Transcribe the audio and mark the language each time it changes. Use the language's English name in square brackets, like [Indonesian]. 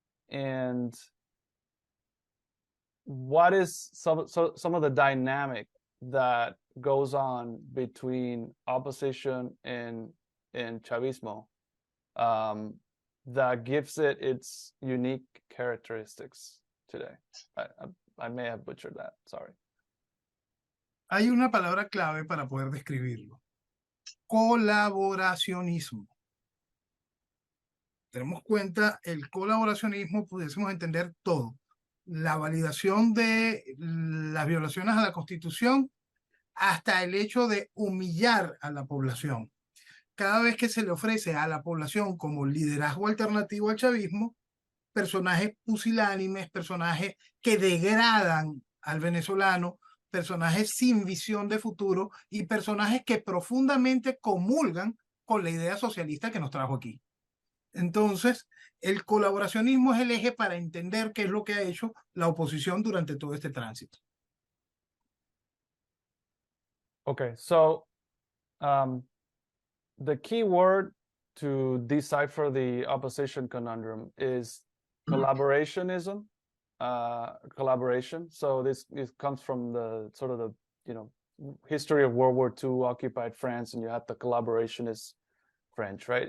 [English] And what is some of the dynamic that goes on between opposition and Chavismo that gives it its unique characteristics today? I may have butchered that, sorry. [Spanish] Hay una palabra clave para poder describirlo: colaboracionismo. Tenemos cuenta, el colaboracionismo pudiésemos entender todo: la validación de las violaciones a la Constitución hasta el hecho de humillar a la población. Cada vez que se le ofrece a la población como liderazgo alternativo al chavismo, personajes pusilánimes, personajes que degradan al venezolano, personajes sin visión de futuro y personajes que profundamente comulgan con la idea socialista que nos trajo aquí. Entonces, el colaboracionismo es el eje para entender qué es lo que ha hecho la oposición durante todo este tránsito. [English] Okay, so the key word to decipher the opposition conundrum is collaborationism, collaboration. So this comes from the sort of the history of World War II, occupied France, and you had the collaborationist French, right?